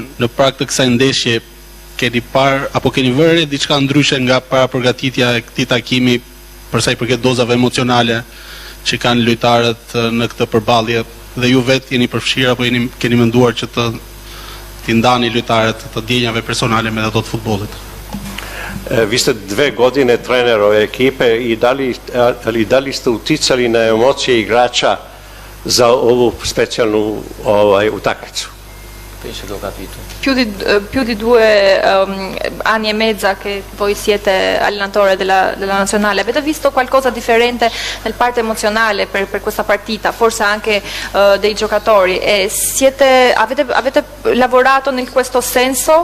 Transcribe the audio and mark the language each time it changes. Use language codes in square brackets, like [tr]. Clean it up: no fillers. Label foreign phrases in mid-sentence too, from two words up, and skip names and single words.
[sq] Në prag të kësaj ndeshje keni parë apo keni vënë diçka ndryshe nga para përgatitja e këtij takimi për sa i përket dozave emocionale që kanë lojtarët në këtë përballje dhe ju vetë jeni përfshirë apo keni menduar që t'i ndani lojtarët të ndjenjave personale me ato të futbollit? [sr] Vi ste 2 godine trener ove ekipe i da li ste uticali na emocije igrača za ovu specijalnu utakmicu? [it] Penso che ho capito. Più di 2 anni e mezza che voi siete allenatore della nazionale, avete visto qualcosa differente nel parte emozionale per questa partita, forse anche dei giocatori, e avete lavorato in questo senso?